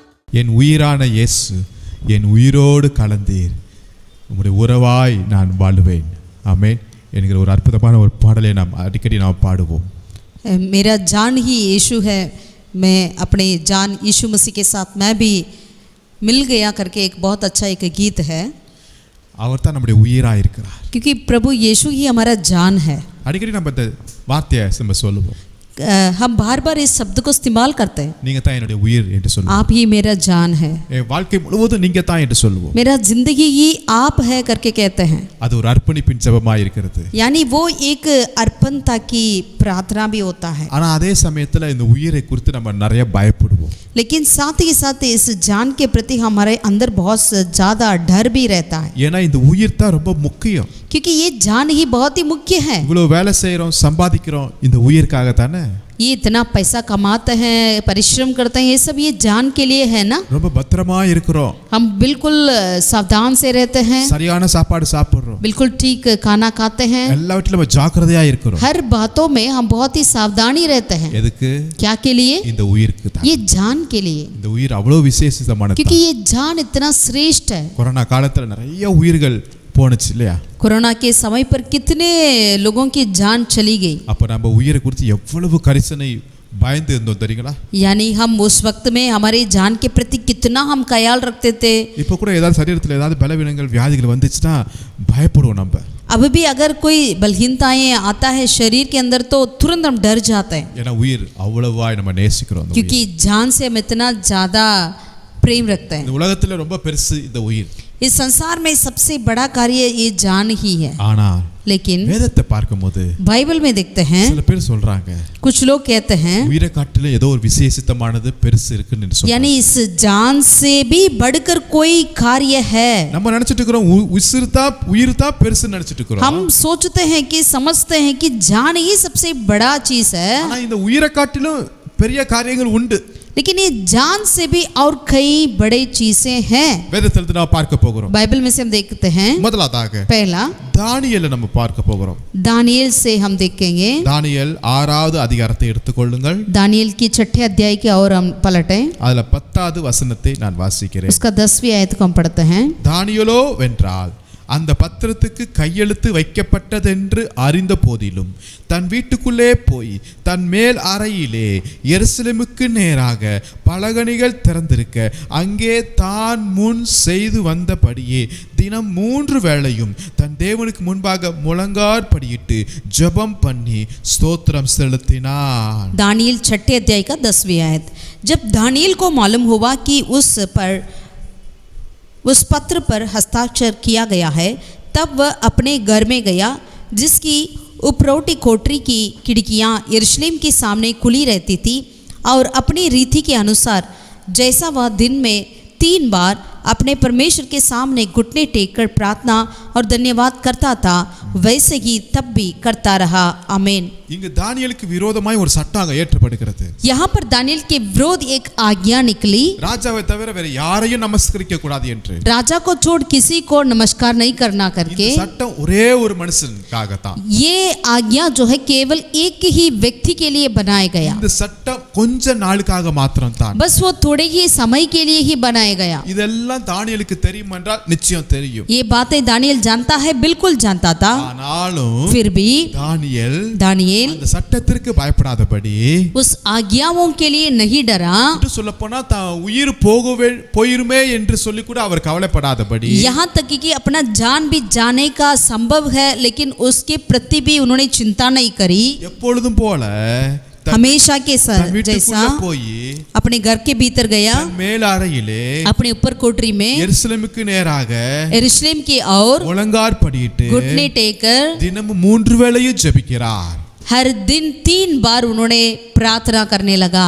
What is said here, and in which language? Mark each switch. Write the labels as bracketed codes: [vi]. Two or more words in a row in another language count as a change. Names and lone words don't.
[ta] என் உயிரான இயேசு என் உயிரோடு கலந்தீர், உம்முடைய உறவாய் நான் வாழுவேன் ஆமென் என்கிற ஒரு அற்புதமான ஒரு பாடலை நாம் அடிக்கடி நாம் பாடுவோம். [hi] मेरा जान ही यीशु है, मैं अपने जान यीशु मसीह के साथ मैं भी मिल गया करके एक बहुत अच्छा एक गीत है, [ta] அவர் தான் நம்முடைய உயிராக இருக்கிறார். [hi] क्योंकि प्रभु यीशु ही हमारा जान है. [ta] அடிக்கடி நம்ம இந்த வார்த்தையை நம்ம சொல்லுவோம். [hi] हम बार बार इस शब्द को इस्तेमाल करते हैं. [ta] நீங்க தான் என்னுடைய உயிர் என்று சொல்லுவோம். [hi] आप ही मेरा जान है. [ta] என் வாழ்க்கை முழுவதும் நீங்க தான் என்று சொல்லுவோம். [hi] मेरा जिंदगी ही आप है करके कहते हैं. [ta] அது ஒரு அர்ப்பணிப்பின் ஜெபமாய் இருக்கிறது. [hi] यानी वो एक अर्पणता की प्रार्थना भी होता है. [ta] ஆனா அதே சமயத்துல இந்த உயிரை குறித்து நம்ம நிறைய பயப்படுவோம். [hi] लेकिन साथ ही साथ इस जान के प्रति हमारे अंदर बहुत ज़्यादा डर भी रहता है. [ta] ஏன்னா இந்த உயிர் தான் ரொம்ப முக்கியம். [hi] क्योंकि ये जान ही बहुत ही मुख्य है. [ta] இவ்வளவு வேலை செய்றோம் சம்பாதிக்கிறோம் இந்த உயிர்க்காக தானே. [hi] ये इतना पैसा कमाते हैं, परिश्रम करते हैं, ये सब ये जान के लिए है ना. [ta] ரொம்ப பத்திரமா இருக்கிறோம். [hi] हम बिल्कुल सावधान से रहते हैं, [ta] சரியான சாப்பாடு சாப்பிடுறோம். [hi] बिल्कुल ठीक खाना खाते हैं, [ta] எல்லாவற்றிலும் நம்ம ஜாக்கிரதையா இருக்கிறோம். [hi] हर बातों में हम बहुत ही सावधानी रहते हैं. [ta] எதுக்கு? [hi] क्या के लिए? [ta] இந்த உயிருக்கு தான். [hi] ये जान के लिए, [ta] இந்த உயிர் அவ்வளவு விசேஷமானது. [hi] क्योंकि ये जान इतना श्रेष्ठ है. [ta] கொரோனா காலத்துல நிறைய உயிர்கள் போனுச்சு இல்லையா? [hi] कोरोना के समय पर कितने लोगों की जान चली गई. [ta] அப்ப நம்ம உயிரை குறித்து எவ்வளவு கரிசனை பயந்து இருந்தோம் தெரியுங்களா? [hi] यानी हम उस वक्त में हमारे जान के प्रति कितना हम ख्याल रखते थे. [ta] இப்போ கூட ஏதாவது சரீரத்துல ஏதாவது பலவீனங்கள் வியாதிகள் வந்துச்சுன்னா பயப்படுவோம் நம்ம. [hi] अब भी अगर कोई बलहीनताएं आता है शरीर के अंदर तो तुरंत हम डर जाते हैं. [ta] ஏன்னா உயிர் அவ்வளவாய் நம்ம நேசிக்கிறோம். [hi] क्योंकि जान से हम इतना ज़्यादा प्रेम रखते हैं. [ta] இந்த உலகத்துல ரொம்ப பெருசு இந்த உயிர். [hi] इस संसार में सबसे बड़ा कार्य ये जान ही है. [ta] ஆனா [hi] लेकिन [ta] வேதத்தை பார்க்கும்போது [hi] बाइबल में देखते हैं, [ta] சில பேர் சொல்றாங்க [hi] कुछ लोग कहते हैं, [ta] உயிரை காட்டிலும் ஏதோ ஒரு விசேஷித்தமானது பெருசு இருக்குன்னு சொல்றாங்க. [hi] यानी इस जान से भी बढ़कर कोई कार्य है. [ta] நம்ம நினைச்சிட்டு இருக்கிறோம் உயிர் தான் பெருசு நினைச்சிட்டு இருக்கிறோம். [hi] हम सोचते हैं कि समझते हैं कि जान ही सबसे बड़ा चीज है. [ta] ஆனா இந்த உயிரை காட்டிலும் பெரிய காரியங்கள் உண்டு. [hi] लेकिन ये जान से भी और कई बड़े चीजें हैं. [ta] வேதத்தில் நாம் பார்க்க போகிறோம். [hi] बाइबल में से हम देखते हैं, [ta] முதலாவதாக [hi] पहला [ta] தானியேலை நம்ம பார்க்க போகிறோம். [hi] दानियेल से हम देखेंगे. [ta] தானியேல் 6வது அதிகாரத்தை எடுத்துக்கொள்ளுங்கள். [hi] दानियेल की 6ठे अध्याय की और हम पलटें, [ta] அதுல 10வது வசனத்தை நான் வாசிக்கிறேன். [hi] उसका 10वीं आयत को हम पढ़ते हैं. [ta] தானியேலோ வென்றால் அந்த பத்திரத்துக்கு கையெழுத்து வைக்கப்பட்டதென்று அறிந்த போதிலும் தன் வீட்டுக்குள்ளே போய் தன் மேல் அறையிலே எருசலேமுக்கு நேராக பலகணிகள் திறந்திருக்க அங்கே தான் முன் செய்து வந்தபடியே தினம் 3 வேளையும் தன் தேவனுக்கு முன்பாக முழங்காற்படியிட்டு ஜெபம் பண்ணி ஸ்தோத்திரம் செலுத்தினான். [hi] दानियेल 6ठे अध्याय का 10वीं आयत. जब दानियेल को मालूम हुआ कि उस पत्र पर हस्ताक्षर किया गया है, तब वह अपने घर में गया जिसकी उपरोटी कोठरी की खिड़कियां यरूशलेम के सामने खुली रहती थी, और अपनी रीति के अनुसार जैसा वह दिन में 3 बार अपने परमेश्वर के सामने घुटने टेककर प्रार्थना और धन्यवाद करता था, वैसे ही तब भी करता रहा. आमीन. [ta] இங்கு தானியேலுக்கு விரோதமாய் ஒரு சட்டம் ஏற்றப்படுகிறது. [hi] यहाँ पर दानियेल के विरोध एक आज्ञा निकली, [ta] ராஜாவை தவிர வேற யாரையும் நமஸ்கரிக்க கூடாது என்று. [hi] राजा को छोड़ किसी को नमस्कार नहीं करना करके. [ta] இந்த சட்டம் ஒரே ஒரு மனுஷனுக்காக தான். [hi] ये आज्ञा जो है केवल एक ही व्यक्ति के लिए बनाया गया. [ta] இந்த சட்டம் கொஞ்ச நாளுக்காக மாத்திரம் தான். [hi] बस वो थोड़े ही समय के लिए ही बनाया गया. [ta] இதெல்லாம் தானியேலுக்கு தெரியும் என்றால் நிச்சயம் தெரியும். [hi] ये बातें दानियेल जानता है, बिल्कुल जानता था. [ta] ஆனாலும் [hi] फिर भी [ta] दानियेल அந்த சட்டத்திற்கு பயப்படாதபடி, [hi] उस आज्ञाओं के लिए नहीं डरा. [ta] சொல்ல போனா உயிர் போயிருமே என்று சொல்லி கூட அவர் கவலைப்படாதபடி, [hi] यहाँ तक कि अपना जान भी जाने का संभव है लेकिन उसके प्रति भी उन्होंने चिंता नहीं करी. [ta] எப்பொழுதும் போல [hi] हमेशा के साथ जैसा [ta] போய் [hi] अपने घर के भीतर गया, [ta] மேல் அறையிலே [hi] अपने ऊपर कोठरी में [ta] எருசலேமுக்கு நேராக [hi] यरूशलेम की ओर [ta] முழங்காற்படியிட்டு [hi] घुटने टेककर [ta] தினமும் 3 வேளையும் ஜெபிக்கிறார். [hi] हर दिन 3 बार उन्होंने प्रार्थना करने लगा.